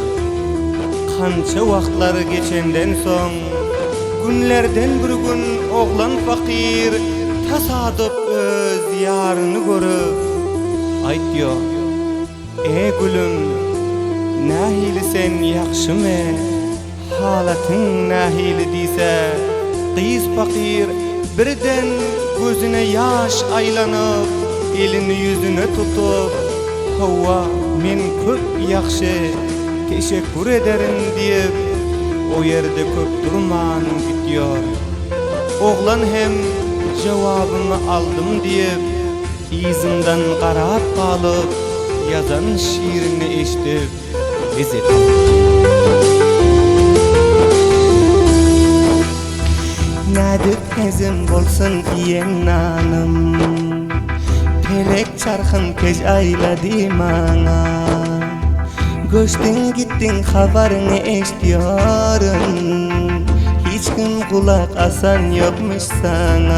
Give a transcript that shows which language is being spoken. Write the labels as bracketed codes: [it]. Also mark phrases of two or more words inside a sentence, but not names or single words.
[tk] Kança wagtlar geçenden soň, günlerden bir gün oglan fakir tasadyp öz ýaryny görüp aýtýar: "Ey gülüm, nähili sen ýakşymy? Halatyň nähili?" diýse, gyz fakir birden gözüne ýaş aýlanyp, elini ýüzüne tutup, "Hawa, men köp ýakşy, [tr] teşekkür ederim" [tk] diýip o ýerde köp durman gitýär. Oglan hem jogabyny aldım diýip izimden garap kalıp yazan şiirini eşitip ezetdim. Nädip kezim bolsun iýen nanım, pelek çarkın kej aýlady maňa. Göçdin gittin habaryny eşitýärem, hiç kim kulak asan ýokmuş sana.